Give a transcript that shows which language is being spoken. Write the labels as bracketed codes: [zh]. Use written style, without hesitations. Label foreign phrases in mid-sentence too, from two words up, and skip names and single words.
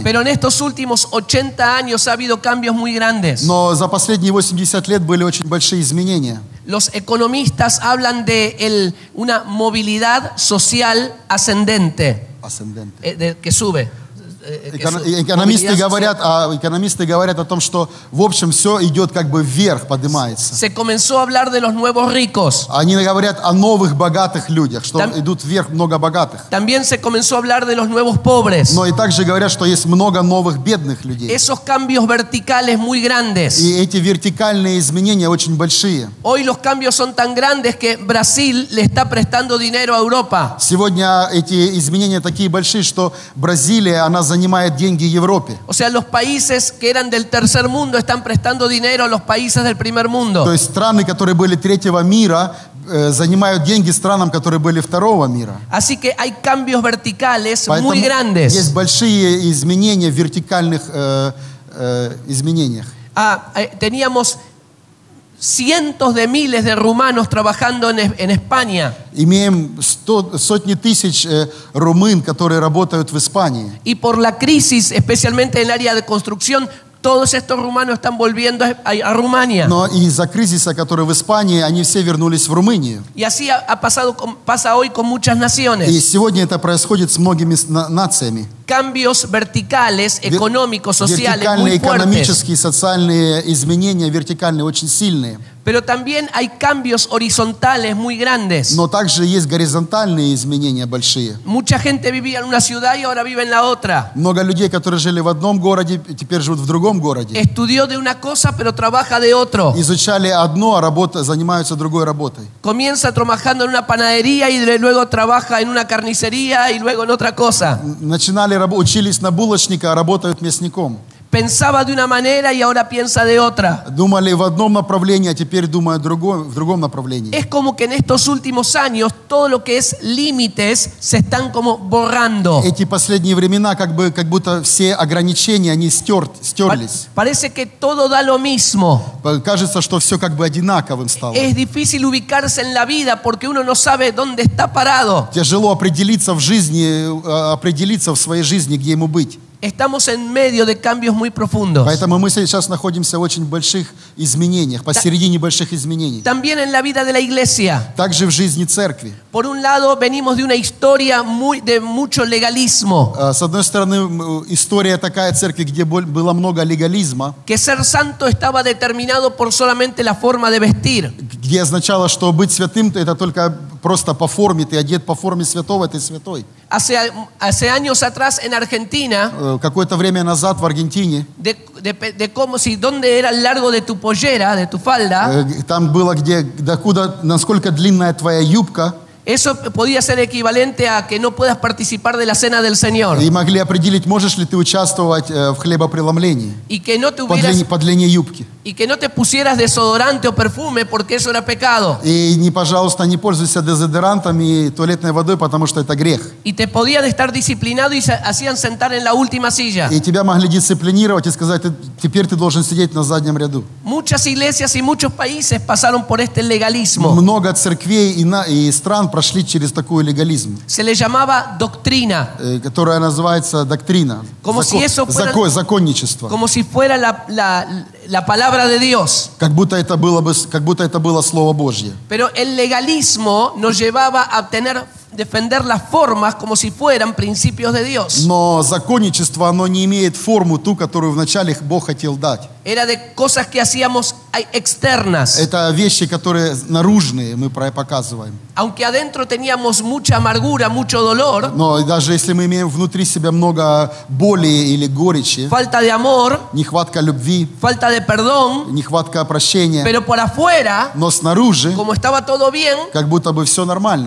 [es] Pero en estos últimos 80 años ha habido cambios muy grandes. [ru] Но за последние 80 лет были очень большие изменения. [es] Los economistas hablan de una movilidad social ascendente. Que sube. [ru] Экономисты говорят о том, что в общем все идет как бы вверх, поднимается. [es] Se comenzó a hablar de los nuevos ricos. [ru] Они говорят о новых богатых людях, что идут вверх много богатых. [es] También se comenzó a hablar de los nuevos pobres. [ru] Но и также говорят, что есть много новых бедных людей. [es] Esos cambios verticales muy grandes. [ru] И эти вертикальные изменения очень большие. [es] Hoy los cambios son tan grandes que Brasil le está prestando dinero a Europa. [ru] Сегодня эти изменения такие большие, что Бразилия, она занимает деньги Европе. [es] O sea, los países que eran del tercer mundo están prestando dinero a los países del primer mundo. [ru] То есть страны, которые были третьего мира, занимают деньги странам, которые были второго мира. [es] Así que hay cambios verticales [ru] Поэтому [es] muy grandes. [ru] Есть большие изменения в вертикальных изменениях. [es] Teníamos cientos de miles de rumanos trabajando en España. [ru] Имеем сотни тысяч румын, которые работают в Испании. [es] Y por la crisis, especialmente en el área de construcción, todos estos rumanos están volviendo a Rumania. [ru] Но из-за кризиса, который в Испании, они все вернулись в Румынию. [es] Y así pasa hoy con muchas naciones. [ru] И сегодня это происходит с многими нациями. [es] Cambios verticales, económicos, sociales, muy [ru] вертикальные [es] fuertes. [ru] экономические, социальные изменения, вертикальные, очень сильные. [es] Pero también hay cambios horizontales muy grandes. [ru] Но также есть горизонтальные изменения большие. [es] Mucha gente vivía en una ciudad y ahora vive en la otra. [ru] Много людей, которые жили в одном городе, теперь живут в другом городе. [es] Estudió de una cosa, pero trabaja de otro. [ru] Изучали одно, а занимаются другой работой. [es] Comienza trabajando en una panadería y luego trabaja en una carnicería y luego en otra cosa. [ru] Учились на булочника, а работают мясником. [es] Pensaba de una manera y ahora piensa de otra. [ru] Думали в одном направлении, а теперь думают в другом направлении. [es] Es como que en estos últimos años todo lo que es límites se están como borrando. [ru] Эти последние времена как будто все ограничения, они стерлись. [es] Parece que todo da lo mismo. [ru] Кажется, что все как бы одинаковым стало. [es] Es difícil ubicarse en la vida porque uno no sabe dónde está parado. [ru] Тяжело определиться в жизни, определиться в своей жизни, где ему быть. [es] Estamos en medio de cambios muy profundos. [ru] Поэтому мы сейчас находимся в очень больших изменениях, посередине больших изменений. [es] También en la vida de la iglesia. [ru] Также в жизни церкви. [es] Por un lado, venimos de una historia de mucho legalismo. [ru] С одной стороны, история такая церкви, где было много легализма. [es] Que ser santo estaba determinado por solamente la forma de vestir. [ru] Где означало, что быть святым это только просто по форме, ты одет по форме святого, ты святой. [es] Hace años atrás en Argentina, [ru] какое-то время назад в Аргентине, [es] de cómo si dónde era el largo de tu pollera, de tu falda, [ru] там было где, докуда, насколько длинная твоя юбка. [es] Eso podía ser equivalente a que no puedas participar de la cena del Señor. [ru] И могли определить, можешь ли ты участвовать в хлебопреломлении. [es] Y que no tuvieras, [ru] по длине юбки. [es] Y que no te pusieras desodorante o perfume porque eso era pecado. [ru] И не, пожалуйста, не пользуйся дезодорантом и туалетной водой, потому что это грех. [es] Y te podías estar disciplinado y hacían sentar en la última silla. [ru] И тебя могли дисциплинировать и сказать, теперь ты должен сидеть на заднем ряду. [es] Muchas iglesias y muchos países pasaron por este legalismo. [ru] Много церквей и стран прошли через такой легализм. [es] Se le llamaba doctrina. [ru] Которая называется доктрина. Законничество. [es] Como si fuera la palabra de Dios. [ru] Как будто это было Слово Божье. [es] Pero el legalismo nos llevaba a defender las formas como si fueran principios de Dios. [ru] Но законничество, оно не имеет форму ту, которую вначале Бог хотел дать. [es] Era de cosas que hacíamos externas. [ru] Это вещи, которые наружные мы показываем. [es] Aunque adentro teníamos mucha amargura, mucho dolor. [ru] Но даже если мы имеем внутри себя много боли или горечи, [es] falta de amor, [ru] нехватка любви, [es] falta de perdón, [ru] нехватка прощения, [es] pero por afuera, [ru] но снаружи, [es] como estaba todo bien, [ru] как будто бы все нормально.